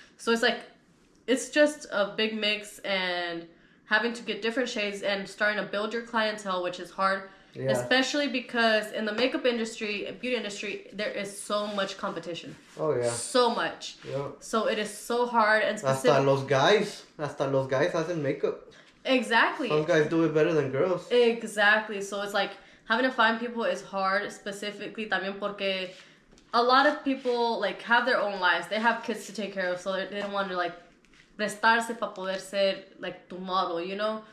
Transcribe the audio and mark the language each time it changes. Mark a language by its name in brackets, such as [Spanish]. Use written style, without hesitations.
[English] So it's like it's just a big mix and having to get different shades and starting to build your clientele, which is hard. Yeah. Especially because in the makeup industry, beauty industry, there is so much competition. Oh, yeah. So much. Yeah. So it is so hard and specific. [Spanish] Hasta los guys hacen makeup. [English] Exactly. Some guys do it better than girls. Exactly. So it's like having to find people is hard, specifically [Spanish] también porque [English] a lot of people like have their own lives. They have kids to take care of, so they don't want to like [Spanish] prestarse para poder ser [English] like tu model, you know?